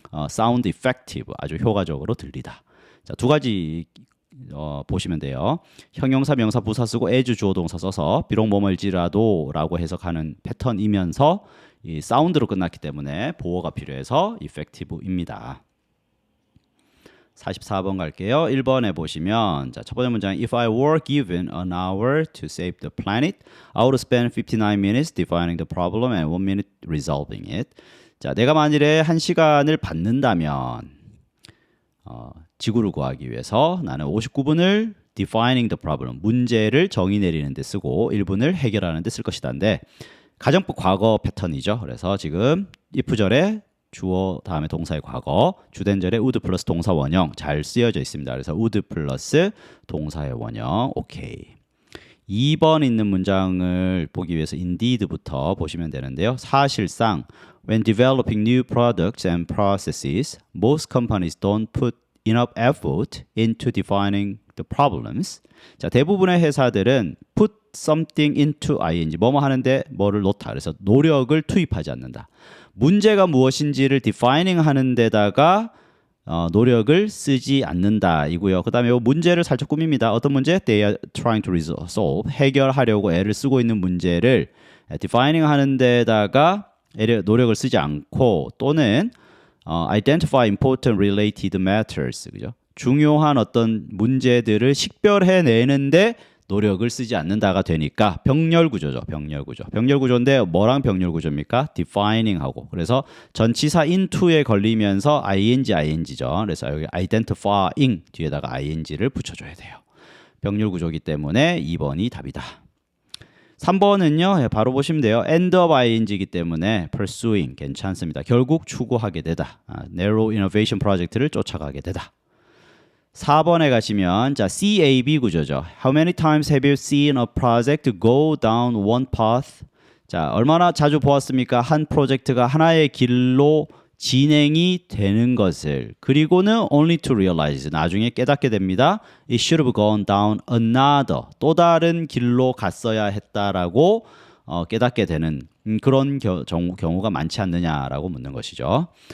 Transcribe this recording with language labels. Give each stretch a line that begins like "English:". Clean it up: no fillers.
English: sound effective
Korean: 아주 효과적으로 들리다. 자, 두 가지 보시면 돼요. 형용사, 명사, 부사 쓰고 as 주어 동사 써서 비록 뭐뭐일지라도라고 해석하는 패턴이면서 이 사운드로 끝났기 때문에 보어가 필요해서 effective입니다. 44번 갈게요. 1번에 보시면 자, 첫 번째 문장
English: If I were given an hour to save the planet, I would spend 59 minutes defining the problem and 1 minute resolving it.
Korean: 자, 내가 만일에 1시간을 받는다면 지구를 구하기 위해서 나는 59분을
English: defining the problem,
Korean: 문제를 정의 내리는 데 쓰고 1분을 해결하는 데 쓸 것이다인데 가정법 과거 패턴이죠. 그래서 지금 if절에 주어 다음에 동사의 과거, 주된절에 would 플러스 동사 원형 잘 쓰여져 있습니다. 그래서 would 플러스 동사의 원형 오케이. 2번 있는 문장을 보기 위해서 indeed부터 보시면 되는데요.
English: 사실상 when developing new products and processes, most companies don't put enough effort into defining the problems.
Korean: 자, 대부분의 회사들은
English: put something into ing,
Korean: 뭐뭐 하는데 뭐를 놓다. 그래서 노력을 투입하지 않는다. 문제가 무엇인지를 defining 하는 데다가 노력을 쓰지 않는다 이고요. 그 다음에 이 문제를 살짝 꾸밉니다. 어떤 문제?
English: They are trying to solve.
Korean: 해결하려고 애를 쓰고 있는 문제를 defining 하는 데다가 노력을 쓰지 않고 또는
English: identify important related matters.
Korean: 그죠? 중요한 어떤 문제들을 식별해내는데 노력을 쓰지 않는다가 되니까 병렬구조죠. 병렬구조. 병렬구조인데 뭐랑 병렬구조입니까? defining하고. 그래서 전치사 into에 걸리면서 ing죠. 그래서 여기 identifying 뒤에다가 ing를 붙여줘야 돼요. 병렬구조이기 때문에 2번이 답이다. 3번은요. 바로 보시면 돼요. end of ing이기 때문에 pursuing 괜찮습니다. 결국 추구하게 되다. narrow innovation 프로젝트를 쫓아가게 되다. 4번에 가시면 자 CAB 구조죠.
English: How many times have you seen a project go down one path?
Korean: 자, 얼마나 자주 보았습니까? 한 프로젝트가 하나의 길로 진행이 되는 것을. 그리고는
English: only to realize
Korean: 나중에 깨닫게 됩니다.
English: It should have gone down another
Korean: 또 다른 길로 갔어야 했다라고 깨닫게 되는 그런 경우가 많지 않느냐라고 묻는 것이죠.